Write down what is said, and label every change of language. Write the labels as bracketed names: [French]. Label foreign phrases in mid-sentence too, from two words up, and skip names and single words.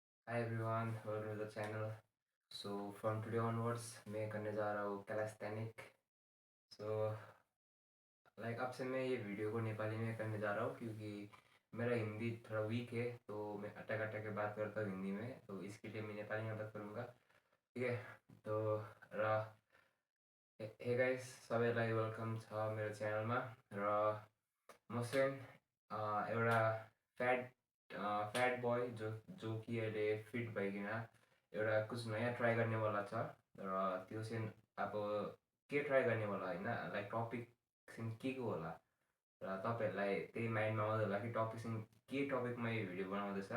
[English] Hi everyone, welcome to the channel. So from today onwards [Hindi] मैं करने जा रहा हूँ कैलेस्थेनिक. So अब से मैं ये वीडियो को नेपाली में करने जा रहा हूँ क्योंकि मेरा हिंदी थोड़ा वीक है, तो मैं अटक अटक के बात करता हूँ हिंदी में, तो इसके लिए मैं नेपाली में बात करूँगा. ठीक है. [Nepali] तो र हे गाइस, सबैलाई वेलकम छ मेरो च्यानलमा. र म चाहिँ एउटा [English] fat fat boy [Nepali] जो कि अहिले फिट भइकन एउटा कुछ नयाँ ट्राई गर्नेवाला छ. र त्यो चाहिँ अब के ट्राई गर्नेवाला होइन, टपिक चाहिँ के को होला र तपाईँहरूलाई त्यही माइन्डमा आउँदै होला कि टपिक चाहिँ के टपिकमा यो भिडियो बनाउँदैछ.